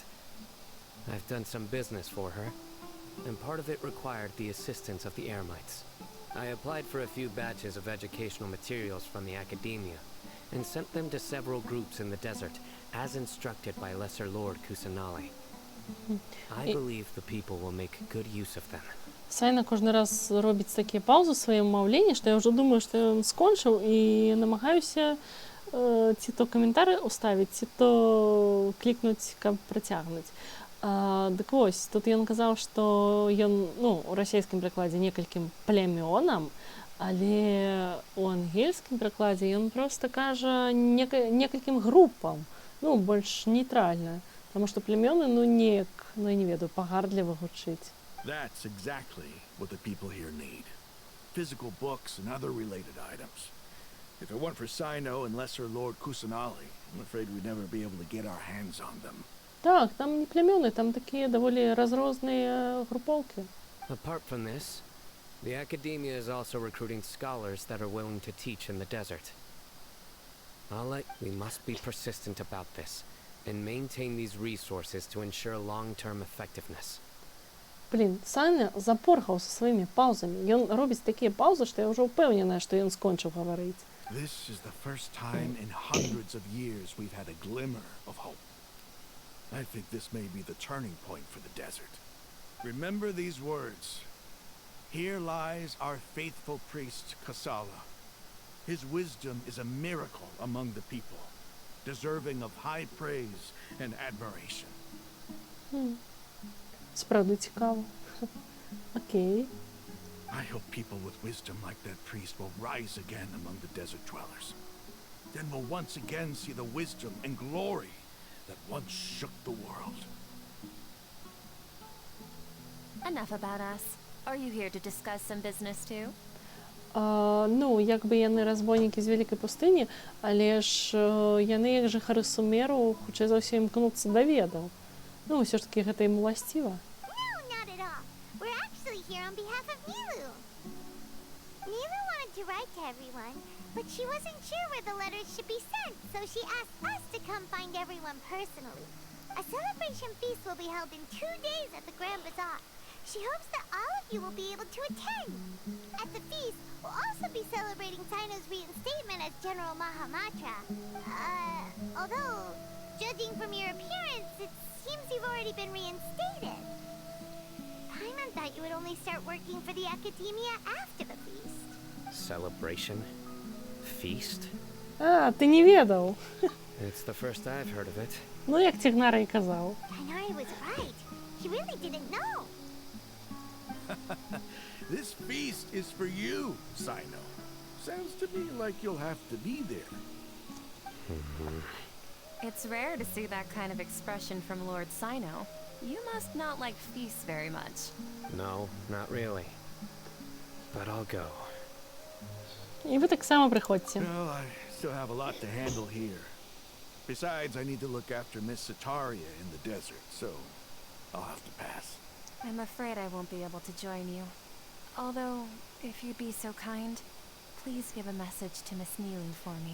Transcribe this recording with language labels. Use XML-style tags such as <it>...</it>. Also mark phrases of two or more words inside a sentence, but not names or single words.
<en>I've done some business for her, and part of it required the assistance of the Eremites. I applied for a few batches of educational materials from the Academia, and sent them to several groups in the desert, as instructed by Lesser Lord Kusanali. I believe the people will make good use of them.</en> <be>Сайна кожны раз робіць такія паўзы ў сваім маўленні, што я ўжо думаю, што ён скончыў і намагаюся ці то каментары ўставіць, ці то клікнуць, каб працягнуць. Дык вось, тут ён казаў, што ён, у расійскім прыкладзе некалькім плямёнам, але ў ангельскім прыкладзе ён проста кажа некалькім групам, больш нейтральна, таму што плямёны, неяк, я не ведаю, пагардліва гучыць.</be> <en>That's exactly what the people here need. Physical books and other related items. If it weren't for Sino and Lesser Lord Kusanali, I'm afraid we'd never be able to get our hands on them.</en> <be>Так, там не племёны, там такія даволі разрозныя групоўкі.</be> <en>Apart from this, the Academia is also recruiting scholars that are willing to teach in the desert. We must be persistent about this, and maintain these resources to ensure long-term effectiveness.</en> <be>Саня запоргаў са сваімі паўзамі. Ён робіць такія паўзы, што я ўжо ўпэўненая, што ён скончыў гаварыць.</be> <en>This is the first time in hundreds of years we've had a glimmer of hope. I think this may be the turning point for the desert. Remember these words. Here lies our faithful priest, Kasala. His wisdom is a miracle among the people, deserving of high praise and admiration.</en> <uk>Справді цікаво. Окей.</uk> <en>I hope people with wisdom like that priest will rise again among the desert dwellers. Then we'll once again see the wisdom and glory that once shook the world. Enough about us. Are you here to discuss some business too?</en> <be>Якби яны разбойнікі з Вялікай пустыні, але ж яны, як жыхары Сумеру, хутчэй за ўсё імкнуцца да ведаў. Усё ж такі гэта ім уласціва.</be> <en>No, not at all. We're actually here on behalf of Nilu. Nilu wanted to write to everyone, but she wasn't sure where the letters should be sent, so she asked us to come find everyone personally. A celebration feast will be held in 2 days at the Grand Bazaar. She hopes that all of you will be able to attend. At the feast, we'll also be celebrating Sino's reinstatement as General Mahamatra. Although Judging from your appearance, it seems you've already been reinstated. Paimon thought you would only start working for the Academia after the feast. Celebration? Feast?</en> <uk>А, ти не ведав.</uk> <en>It's the first I've heard of it.</en> <uk>Ну, як Тігнара і казав.</uk> <en>Tighnari was right. He really didn't know. This feast is for you, Sino. Sounds to me like you'll have to be there. It's rare to see that kind of expression from Lord Sino. You must not like feasts very much. No, not really. But I'll go.</en> <uk>І ви так само приходьте.</uk> <en>Well, I still have a lot to handle here. Besides, I need to look after Miss Sataria in the desert, so I'll have to pass. I'm afraid I won't be able to join you. Although, if you'd be so kind, please give a message to Miss Nilu for me.</en>